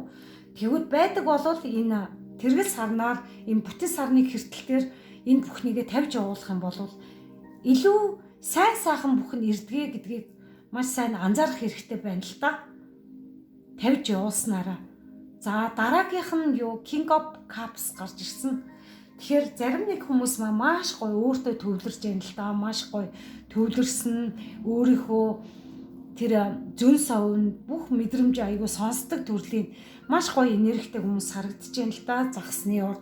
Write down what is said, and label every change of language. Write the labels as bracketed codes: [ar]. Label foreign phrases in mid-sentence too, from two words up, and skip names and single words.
[mn] Тэгвэл байдаг болвол энэ тэргэл сарнаар энэ бүтэн сарны хэртэлээр энэ бүхнийгээ тавьж явуулах юм бол илүү сайн сайхан бүхэн ирдгээ гэдгийг маш сайн анзаарах хэрэгтэй байна л да. Тавьж явуулснараа. За дараагийнх нь юу? King of Cups гарч ирсэн. Тэгэхээр зарим нэг хүмүүс маш гоё өөртөө төвлөрж байна л да. Маш гоё төвлөрсөн өөрийнхөө тэр зүн совн бүх мэдрэмж аягүй сонсдог төрлийн маш гоё энергитэй хүмүүс харагдаж байна л да. Загсны урд.